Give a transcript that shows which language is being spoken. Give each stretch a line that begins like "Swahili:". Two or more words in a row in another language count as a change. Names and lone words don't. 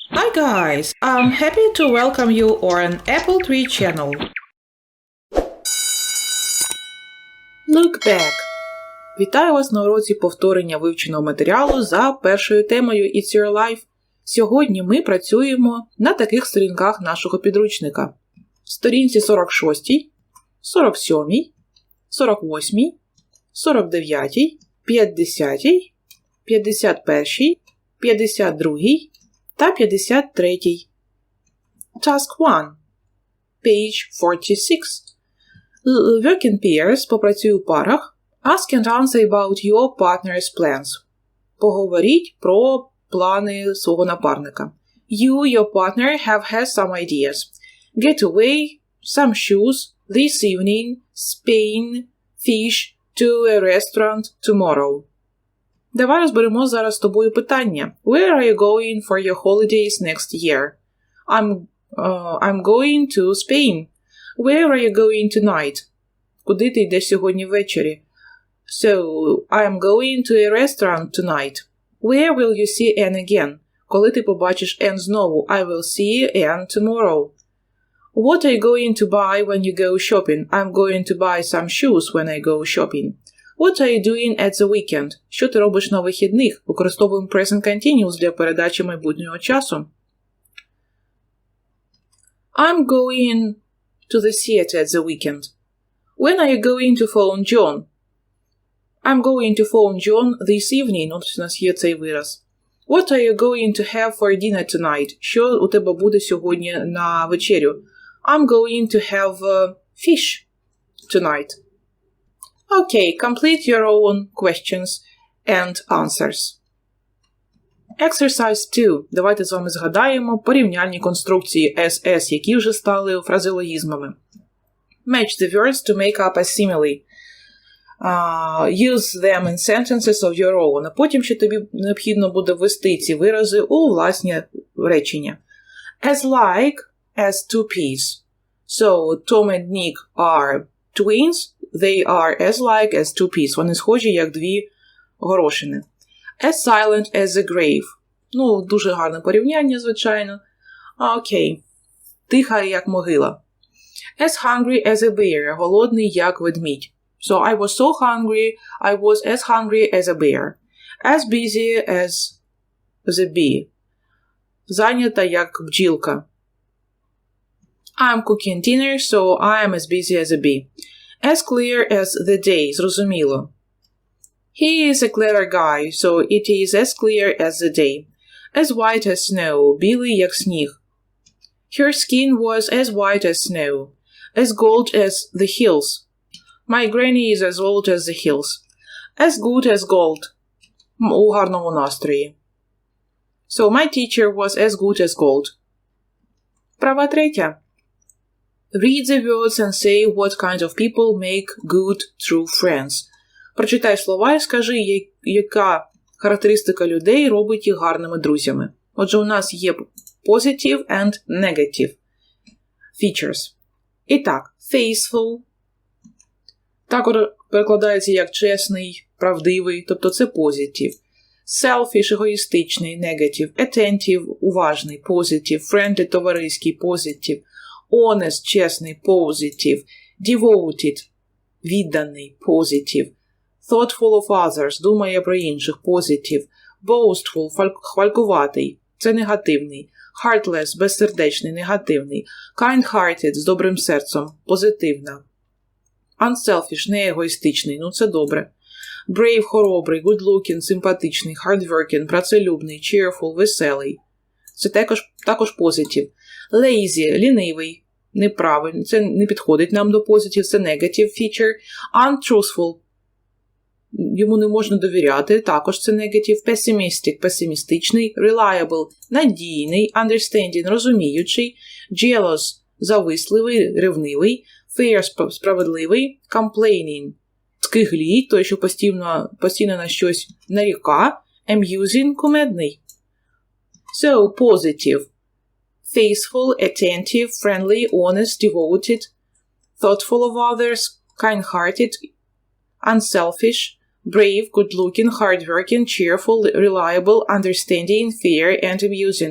English: Hi guys, I'm happy to welcome you on Apple Tree channel. Look back.
Ukrainian: Вітаю вас на уроці повторення вивченого матеріалу за першою темою It's Your Life. Сьогодні ми працюємо на таких сторінках нашого підручника. Сторінці 46, 47, 48, 49, 50, 51, 52 та 53.
English: Task 1. Page 46. Work in pairs.
Ukrainian: Попрацюй у парах.
English: Ask and answer about your partner's plans.
Ukrainian: Поговоріть про плани свого напарника.
English: You, your partner, have had some ideas. Get away, some shoes, this evening, Spain, fish, to a restaurant tomorrow.
Ukrainian: Давай розберемо зараз з тобою питання.
English: Where are you going for your holidays next year? I'm going to Spain. Where are you going tonight?
Ukrainian: Куди ти йдеш сьогодні ввечері?
English: So, I'm going to a restaurant tonight. Where will you see Anne again?
Ukrainian: Коли ти побачиш Anne знову?
English: I will see Anne tomorrow. What are you going to buy when you go shopping? I'm going to buy some shoes when I go shopping. What are you doing at the weekend?
Ukrainian: Що ти робиш на вихідних? Використовуємо
English: present continuous
Ukrainian: для передачі майбутнього часу.
English: I'm going to the theater at the weekend. When are you going to phone John? I'm going to phone John this evening.
Ukrainian: От у нас є цей вираз.
English: What are you going to have for dinner tonight?
Ukrainian: Що у тебе буде сьогодні на вечерю?
English: I'm going to have fish tonight. Okay, complete your own questions and answers. Exercise 2.
Ukrainian: Давайте з вами згадаємо порівняльні конструкції SS, які вже стали фразеологізмами.
English: Match the words to make up a simile. Use them in sentences of your own.
Ukrainian: А потім ще тобі необхідно буде ввести ці вирази у власні речення.
English: As like as two peas. So, Tom and Nick are twins. They are as like as two peas.
Ukrainian: Вони схожі, як дві горошини.
English: As silent as a grave.
Ukrainian: Ну, дуже гарне порівняння, звичайно. Окей. Тиха, як могила.
English: As hungry as a bear.
Ukrainian: Голодний, як ведмідь.
English: So, I was so hungry, I was as hungry as a bear. As busy as the bee.
Ukrainian: Зайнята, як бджілка.
English: I'm cooking dinner, so I am as busy as a bee. As clear as the day. Зрозуміло. He is a clever guy, so it is as clear as the day. As white as snow.
Ukrainian: Білий, як сніг.
English: Her skin was as white as snow. As gold as the hills. My granny is as old as the hills. As good as gold.
Ukrainian: У гарному настрої.
English: So my teacher was as good as gold.
Ukrainian: Права третя.
English: Read the words and say what kind of people make good, true friends.
Ukrainian: Прочитай слова і скажи, яка характеристика людей робить їх гарними друзями. Отже, у нас є
English: positive and negative features.
Ukrainian: І так, faithful. Також перекладається як чесний, правдивий, тобто це positive.
English: Selfish – егоїстичний, negative. Attentive – уважний, positive. Friendly – товариський, positive. Honest – чесний, positive. Devoted – відданий, positive. Thoughtful of others –
Ukrainian: думає про інших,
English: positive. Boastful –
Ukrainian: хвалькуватий, це негативний. Heartless – безсердечний, негативний.
English: Kind-hearted –
Ukrainian: з добрим серцем, позитивна. Unselfish – не егоїстичний, ну це добре.
English: Brave – хоробрий, good-looking –
Ukrainian: симпатичний, hardworking – працелюбний, cheerful – веселий. Це також positive. Lazy – лінивий, неправильний, це не підходить нам до positive, це
English: negative feature.
Ukrainian: Untruthful – йому не можна довіряти, також це negative. Pessimistic – песимістичний. Reliable – надійний. Understanding – розуміючий. Jealous – зависливий, ревнивий. Fair – справедливий. Complaining – скиглій, той, що постійно на щось наріка. Amusing – кумедний.
English: So, positive. Faithful, attentive, friendly, honest, devoted, thoughtful of others, kind-hearted, unselfish, brave, good-looking, hard-working, cheerful, reliable, understanding, fair, and amusing.